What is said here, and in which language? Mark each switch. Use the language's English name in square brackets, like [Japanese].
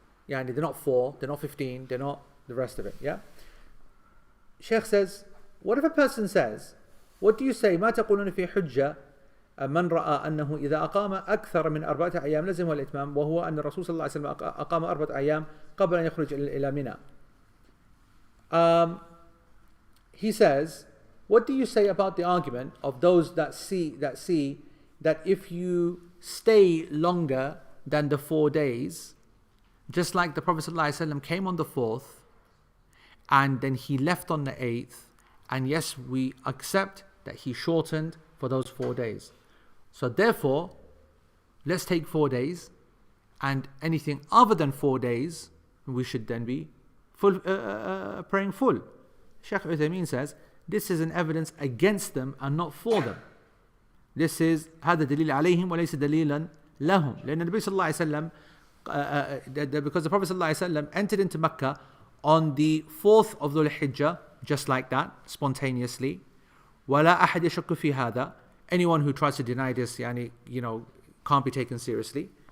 [English] Yeah, they're not 4, they're not 15, they're not the rest of it. Yeah. Sheikh says, what if a person says, what do you say? [Arabic] ما تقولون في حجة من رأى أنه إذا أقام أكثر من 4 أيام لزم الإتمام وهو أن الرسول صلى الله عليه وسلم أقام 4 أيام قبل أن يخرج إلى منى. [English] He says, what do you say about the argument of those that see that if you stay longer than the 4 days, just like the Prophet ﷺ came on the 4th and then he left on the 8th, and yes, we accept that he shortened for those 4 days. So therefore, let's take 4 days, and anything other than 4 days, we should then be praying full. Shaykh Uthaymeen says, this is an evidence against them and not for them. This is [Arabic] هذا دليل عليهم وليس دليلا لهم. لأن النبي صلى الله عليه وسلم [English] because the Prophet صلى الله عليه وسلم entered into Mecca on the 4th of Dhul Hijjah, just like that, spontaneously. [Arabic] ولا أحد يشك في هذا. [English] Anyone who tries to deny this, can't be taken seriously.